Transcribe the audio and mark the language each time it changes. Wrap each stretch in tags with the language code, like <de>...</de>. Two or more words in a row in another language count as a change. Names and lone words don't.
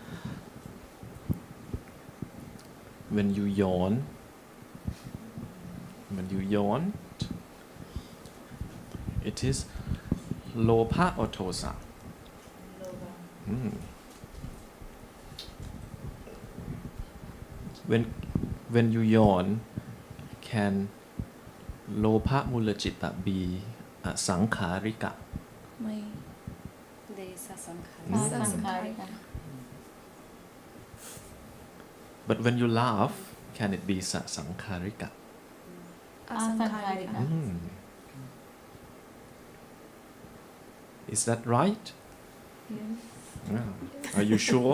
<en>When you yawn, it is lopa or tosa? When you yawn, can</en> <pa>lopa mula citta</pa> <en>be a sankharika?</en> <th>ไม่</th> <pa>Desa sankhara.</pa> <en>Sankharika. But when you laugh, can it be sankharika? Asankharika. Is that right? Yes. Are you sure?</en>